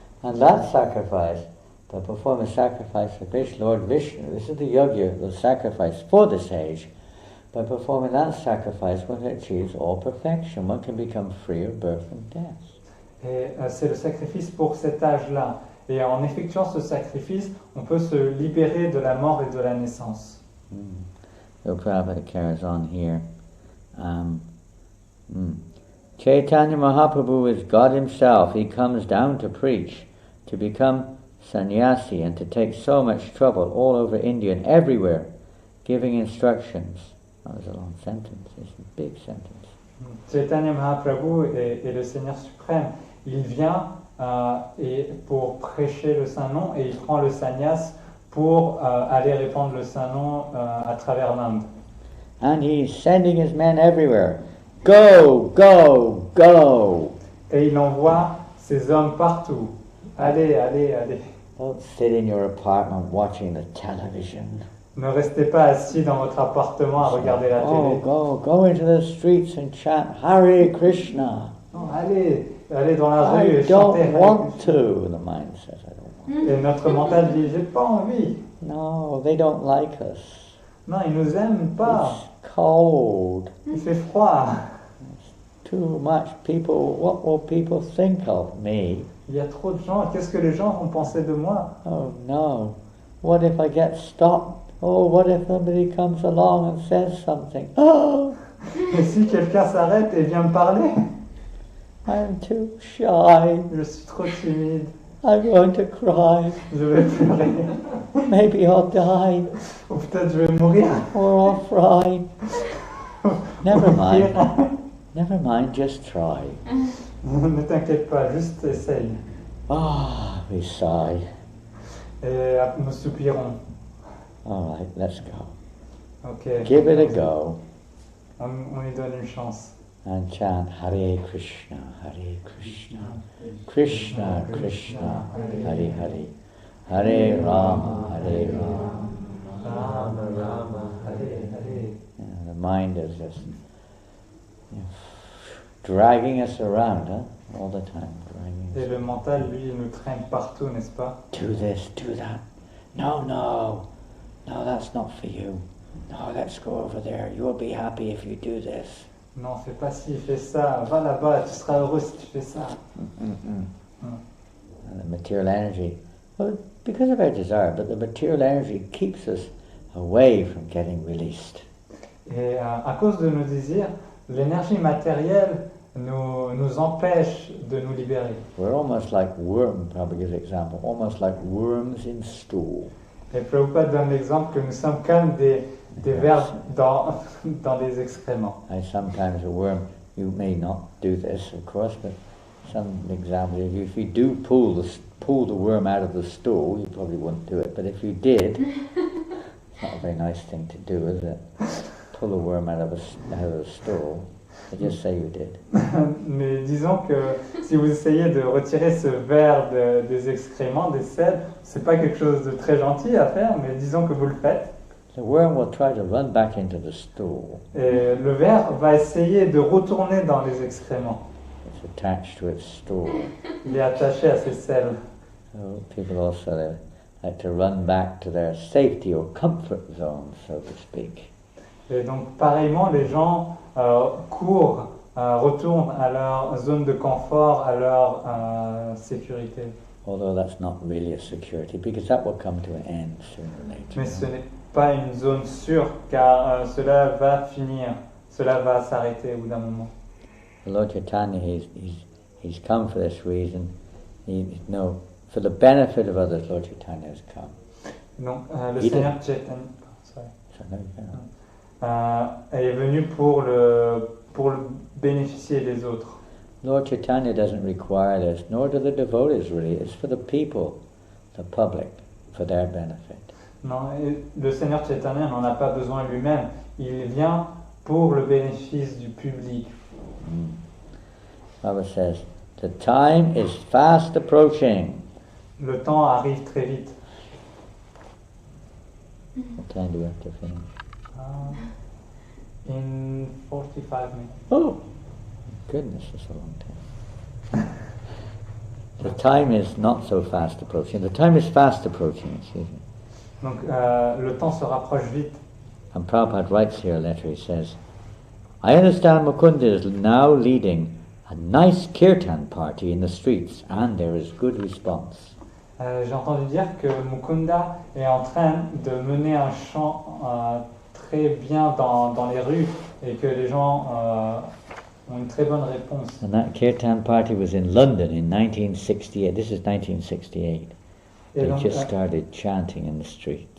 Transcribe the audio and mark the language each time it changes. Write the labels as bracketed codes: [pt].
[en] And that sacrifice, to perform a sacrifice for Vishnu, Lord Vishnu, this is the Yogya, the sacrifice for this age. By performing that sacrifice, one achieves all perfection. One can become free of birth and death. [fr] Et c'est le sacrifice pour cet âge-là. Et en effectuant ce sacrifice, on peut se libérer de la mort et de la naissance. [en] So Prabhupada carries on here. Chaitanya Mahaprabhu is God himself. He comes down to preach, to become sannyasi and to take so much trouble all over India and everywhere, giving instructions. That was a long sentence. It's a big sentence. [fr] Chaitanya Mahaprabhu est le Seigneur suprême. Il vient et pour prêcher le Saint-Nom et il prend le sannyas pour aller répandre le Saint-Nom à travers l'Inde. [en] And he's sending his men everywhere. Go, go, go. [fr] Et il envoie ses hommes partout. Allez, allez, allez. [en] Don't sit in your apartment watching the television. [fr] Ne restez pas assis dans votre appartement à regarder la télé. [en] Go into the streets and chant Hare Krishna. [fr] Non, allez dans la rue [en] I [fr] et chanter [en] don't [fr] Hare [en] want [fr] Krishna. [en] to. The mind says, I don't want. [fr] Et notre mental dit, j'ai pas envie. [en] No, they don't like us. [fr] Non, ils nous aiment pas. [en] It's cold. [fr] Il fait froid. [en] Too much people. What will people think of me? [fr] Il y a trop de gens. Qu'est-ce que les gens vont penser de moi? [en] Oh no. What if I get stopped? Oh, what if somebody comes along and says something? Oh, [fr] Et si quelqu'un s'arrête et vient me parler? [en] I'm too shy. [fr] Je suis trop timide. [en] I'm going to cry. [fr] Je vais pleurer. [en] Maybe I'll die [fr] Ou peut-être je vais mourir. [en] or I'll fry. Never mind. Never mind, just try. [fr] Ne t'inquiète pas, juste essaye. [en] Ah, we sigh. [fr] Et nous soupirons. [en] All right, let's go. Ok. Give it a go [fr] On lui donne une chance. [en] and chant Hare Krishna, Hare Krishna, Krishna Krishna, Hare Hare, Hare Rama, Hare Rama. Rama, Rama, Hare, Hare. Yeah, the mind is just dragging us around, all the time. Dragging [fr] Et [en] us. [fr] le mental, lui, il nous traîne partout, n'est-ce pas? [en] Do this, do that. No, that's not for you. No, let's go over there. You will be happy if you do this. [fr] Non, fais pas ci, fais ça. Va là-bas, tu seras heureux si tu fais ça. [en] And the material energy, well, because of our desire, but the material energy keeps us away from getting released. [fr] Et à cause de nos désirs, l'énergie matérielle nous empêche de nous libérer. [en] We're almost like worms, probably give an example, almost like worms in stool. [fr] Et Prabhupada donne l'exemple que nous sommes comme des vers dans des excréments. [en] I sometimes a worm, you may not do this, of course, but some examples, if you do pull the worm out of the stool, you probably wouldn't do it, but if you did, it's not a very nice thing to do, is it? Pull a worm out of the stool. I just say you did. [fr] Mais disons que si vous essayez de retirer ce ver des excréments, des selles, c'est pas quelque chose de très gentil à faire, mais disons que vous le faites. [en] The worm will try to run back into the stool. [fr] Et le ver va essayer de retourner dans les excréments. [en] It's attached to its stool. [fr] Il est attaché à ses selles. [en] So people also like to run back to their safety or comfort zone, so to speak. [fr] Et donc pareillement, les gens courent, retournent à leur zone de confort, à leur sécurité. [en] Although that's not really a security, because that will come to an end sooner or later. [fr] Mais ce n'est pas une zone sûre, car cela va finir, cela va s'arrêter au bout d'un moment. [en] Lord Chaitanya, he's come for this reason. For the benefit of others, Lord Chaitanya has come. [fr] Donc le Il Seigneur Chaitanya [en] So no, you cannot. [fr] est venu pour le bénéficier des autres. [en] Lord Chaitanya doesn't require this, nor do the devotees really. It's for the people, the public, for their benefit. [fr] Non, et le Seigneur Chaitanya n'en a pas besoin lui-même. Il vient pour le bénéfice du public. [en] Baba says, the time is fast approaching. [fr] Le temps arrive très vite. [en] What time do we have to finish? In 45 minutes. Oh, goodness, that's a long time. The time is not so fast approaching. The time is fast approaching, excuse me. [fr] Donc le temps se rapproche vite. [en] And Prabhupada writes here a letter, he says, I understand Mukunda is now leading a nice kirtan party in the streets and there is good response. [fr] J'ai entendu dire que Mukunda est en train de mener un chant très bien dans les rues et que les gens ont une très bonne réponse. [en] And that kirtan party was in London in 1968. This is 1968. [fr] Et [en] They [fr] donc, [en] just started chanting in the streets.